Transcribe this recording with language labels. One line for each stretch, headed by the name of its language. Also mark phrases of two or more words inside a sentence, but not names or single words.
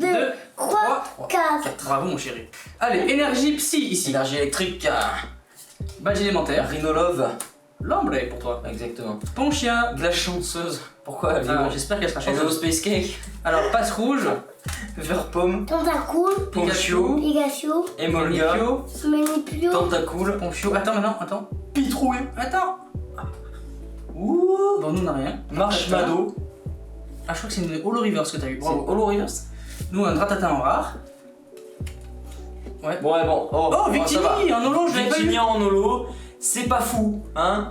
French: 2, 3, 4. Bravo mon chéri. Allez, énergie psy ici. Énergie électrique. Badge élémentaire. Rhinolove. L'ombre pour toi. Exactement. Ponchien. Glace chanceuse. Pourquoi elle Ah, est j'espère qu'elle sera Hello chanceuse. Space Cake. Alors, passe rouge. Vert pomme. Tentacool. Ponchio. Pikachu. Emolga. Manipio. Manipio. Tentacool. Ponchio. Attends maintenant, attends. Pitrouille. Attends. Ouh. Bon, nous on n'a rien. Marshmallow. Ah, je crois que c'est une Holo Reverse que t'as eu. C'est Bravo. Holo Reverse. Nous, un Ratata en rare. Ouais. Bon, ouais, bon. Oh, ça va. Victini en holo, je l'avais pas eu. Victini en holo. C'est pas fou, hein.